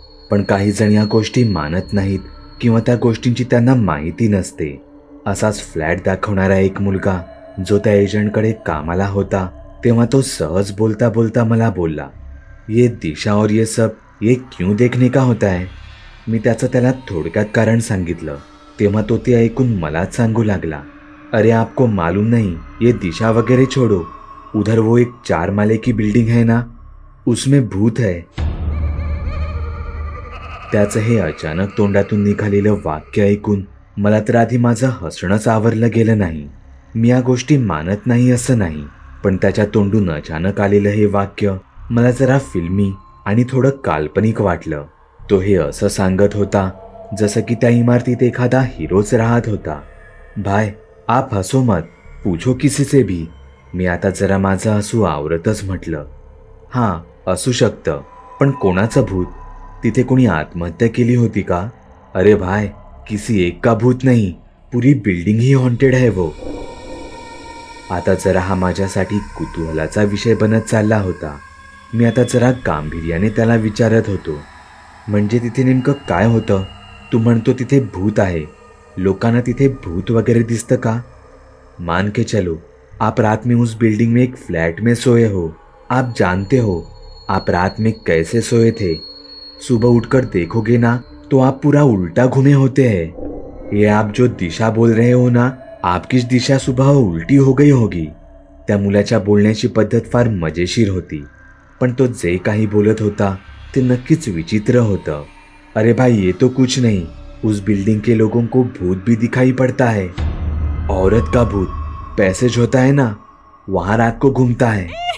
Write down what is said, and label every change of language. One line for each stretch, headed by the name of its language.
Marathi: पण काही जण या गोष्टी मानत नाहीत किंवा त्या गोष्टींची त्यांना माहिती नसते. असाच फ्लॅट दाखवणारा एक मुलगा जो त्या एजंटकडे कामाला होता, तेव्हा तो सहज बोलता बोलता मला बोलला,
Hindi: ये दिशा और ये सब ये क्यों देखने का होता है.
Marathi: मी त्याचं त्याला थोडक्यात कारण सांगितलं. तेव्हा तो ते ऐकून मलाच सांगू लागला,
Hindi: अरे आपको मालूम नहीं, ये दिशा वगैरह छोड़ो, उधर वो एक 4 माले की बिल्डिंग है ना, उसमें भूत है.
Marathi: त्याचं हे अचानक तोंडातून निघालेलं वाक्य ऐकून मला तर आधी माझं हसणंच आवरलं गेलं नाही. मी या गोष्टी मानत नाही असं नाही, पण त्याच्या तोंडून अचानक आलेलं हे वाक्य मला जरा फिल्मी आणि थोडं काल्पनिक वाटलं. तो हे असं सांगत होता जसं की त्या इमारतीत एखादा हिरोच राहत होता.
Hindi: भाई आप हसो मत, पूछो किसी से भी.
Marathi: मी आता जरा माझं हसू आवरतच म्हटलं, हां असू शकतं, पण कोणाचं भूत? तिथे कोणी आत्महत्या केली होती का?
Hindi: अरे भाई, किसी एक का भूत नहीं, पूरी बिल्डिंग ही हॉन्टेड है वो.
Marathi: आता जरा हा माझ्यासाठी कुतूहलाचा विषय बनत चालला होता. मी आता जरा गांभीर्याने त्याला विचारत होतो, म्हणजे तिथे नेमकं काय होतं? तू म्हणतो तिथे भूत आहे, लोकांना तिथे भूत वगैरे दिसतं का?
Hindi: मान के चलो, आप रात में उस बिल्डिंग में एक फ्लैट में सोए हो. आप जानते हो आप रात में कैसे सोए थे. सुबह उठकर देखोगे ना तो आप पूरा उल्टा घूमे होते हैं. ये आप जो दिशा बोल रहे हो ना, आपकीच दिशा सुबह उलटी हो गई होगी.
Marathi: त्या मुलाच्या बोलण्याची पद्धत फार मजेशीर होती, पण तो जे काही बोलत होता ते नक्कीच विचित्र होतं.
Hindi: अरे भाई, ये तो कुछ नहीं, उस बिल्डिंग के लोगों को भूत भी दिखाई पड़ता है. औरत का भूत पैसेज होता है ना, वहां रात को घूमता है.